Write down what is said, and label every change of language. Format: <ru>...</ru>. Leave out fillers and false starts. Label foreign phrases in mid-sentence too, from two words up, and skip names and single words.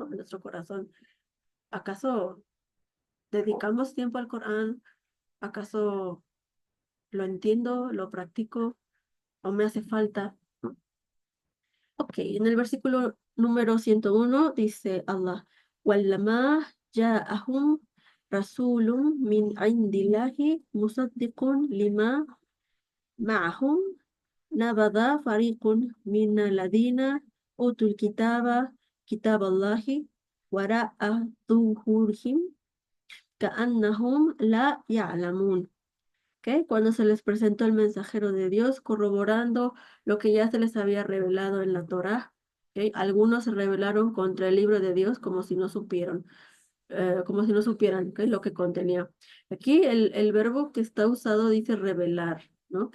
<es>En nuestro corazón. ¿Acaso dedicamos tiempo al Corán? ¿Acaso lo entiendo, lo practico o me hace falta? Ok, en el versículo número 101 dice Allah,</es> <ar>وَلَّمَا جَاءَهُمْ رَسُولٌ مِّنْ عِنْدِ اللَّهِ مُصَدِّقٌ لِمَا مَعَهُمْ نَبَذَ فَرِيقٌ مِّنَ الَّذِينَ أُوتُوا الْكِتَابَ كِتَابَ اللَّهِ وَرَاءَ ظُهُورِهِمْ كَأَنَّهُمْ لَا يَعْلَمُونَ.</ar> <es>¿Ok? Cuando se les presentó el mensajero de Dios, corroborando lo que ya se les había revelado en la Torá. ¿Ok? Algunos se rebelaron contra el libro de Dios como si no supieran, como si no supieran, ¿ok? Lo que contenía. Aquí el verbo que está usado dice revelar, ¿no?</es>